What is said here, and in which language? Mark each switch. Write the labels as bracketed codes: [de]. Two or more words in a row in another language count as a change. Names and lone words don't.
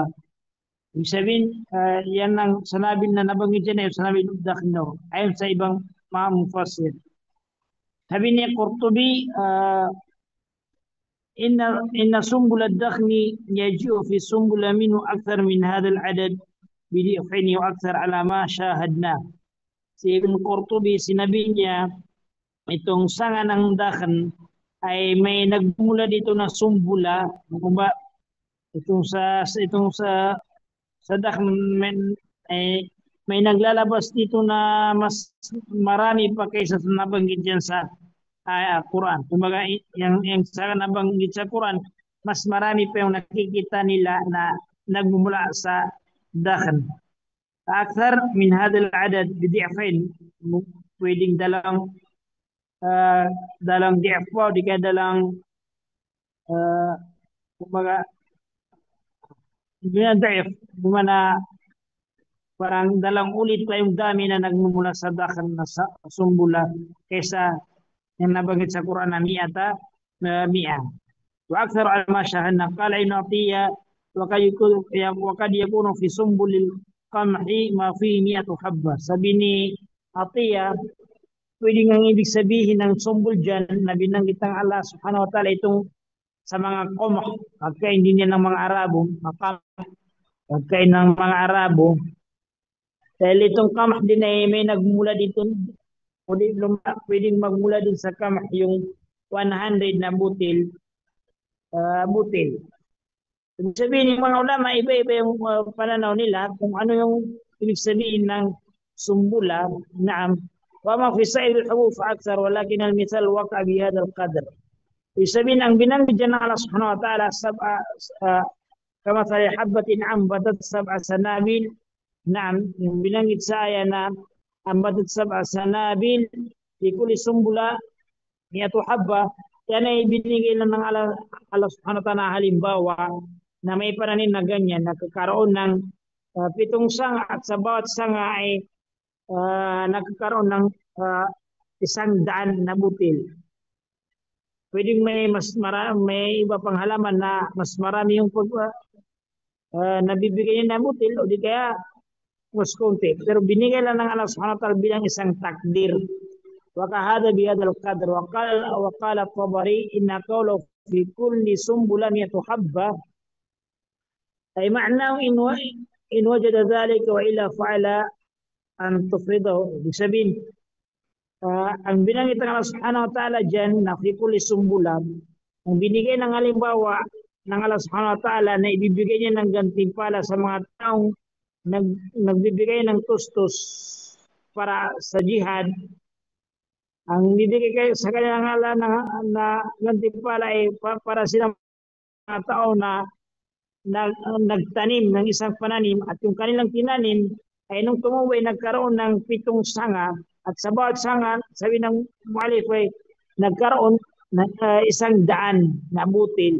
[tl] Ibig sabihin, yan ang sanabil na nabanggit dyan ay [ar] سنابل دخن [tl] daw, ayon sa ibang mga mufassir. Sabi niya [ar] Qurtubi, إن سنبل الدخن يجيء في السنبل منه أكثر من هذا العدد بضعفين وأكثر على ما شاهدناه. [tl] Si Ibn Qurtubi, sinabi niya, itong sanga ng dakhan ay may nagmula dito na sumbula, itong sa dakhan ay may naglalabas dito na mas marami pa kaysa sa nabanggit diyan sa Quran. Kumbaga, yung sa nabanggit sa Quran, mas marami pa yung nakikita nila na nagmumula sa dakhan. [ar] أكثر من هذا العدد بضعفين [tl] pwedeng dalang ضعف po di kaya dalang kumbaga ضعف gumana parang dalang ulit pa yung dami na nagmumula sa dakhan na sa sumbula kaysa yang nabanggit sa Quran na mi'a. [ar] وأكثر على ما شاهدنا قال ابن عطية وقد يكون في سنبل القمح ما فيه 100 حبة. [tl] Sabi ni Atiyah, pwede nga ibig sabihin ng sumbul dyan na binanggit ng Allah [ar] سبحانه وتعالى [tl] itong sa mga qamh, pagkain din yan ng mga Arabo, pagkain ng mga Arabo. Dahil itong qamh din ay may nagmula dito, pwedeng magmula din sa qamh yung 100 na butil. Ibig sabihin ng mga ulama, iba-iba yung pananaw nila kung ano yung ibig sabihin ng sumbula. Naam. [ar] وما في سائر الحبوب فأكثر ولكن المثال وقع بهذا القدر. [tl] Ibig sabihin ang binanggit dyan ng Allah [ar] سبحانه وتعالى [tl] kama sa [ar] حبة أنبتت سبع سنابل. [tl] Naam, yung binanggit sa aya na [ar] أنبتت سبع سنابل في كل سنبلة 100 حبة. [tl] Yan ay binigay lang ng Allah [ar] سبحانه وتعالى [tl] halimbawa na may pananim na ganyan, nagkakaroon ng 7 sanga at sa bawat sanga ay nagkakaroon ng 100 na butil. Pwedeng may may iba pang halaman na mas marami yung nabibigay niya na butil o di kaya mas konti. Pero binigay lang ng Allah [ar] سبحانه وتعالى [tl] bilang isang takdir. [ar] وكهذا بهذا القدر وقال الطبري إن قوله في كل سنبلة 100 حبة أي معناه إن وجد ذلك وإلا فعل أن تفرضه بسبيل [tl] ang binanggit ng Allah [ar] سبحانه وتعالى [tl] dyan na [ar] في كل سنبلة [tl] ang binigay ng halimbawa ng Allah [ar] سبحانه وتعالى [tl] na ibibigay niya ng gantimpala sa mga taong nagbibigay ng tustos para sa jihad. Ang bibigay kayo sa kanilang ngalan na gantimpala ay para silang mga tao na nagtanim ng isang pananim at yung kanilang tinanim ay nung tumuwi nagkaroon ng 7 sanga at sa bawat sanga, sabi ng mu'alif ay nagkaroon ng 100 na butil.